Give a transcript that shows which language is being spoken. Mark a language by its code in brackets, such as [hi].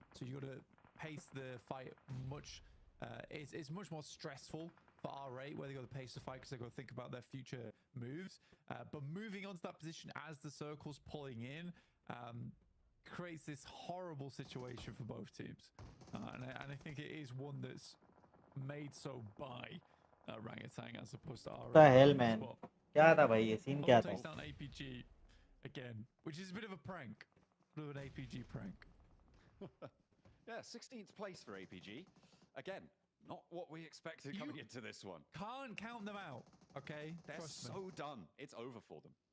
[en] So you got to pace the fight much. It's much more stressful for R8 where they got to pace the fight because they got to think about their future moves. But moving on to that position as the circle's pulling in creates this horrible situation for both teams, and I think it is one that's made so by Orangutan as opposed to R8. the hell man [hi] क्या था भाई ये scene क्या था [en] Takes down APG again, which is a bit of a prank, bit of an APG prank. Yeah, 16th place for APG. Again, not what we expected coming into this one. Can't count them out, okay? They're Trust me. so done. It's over for them.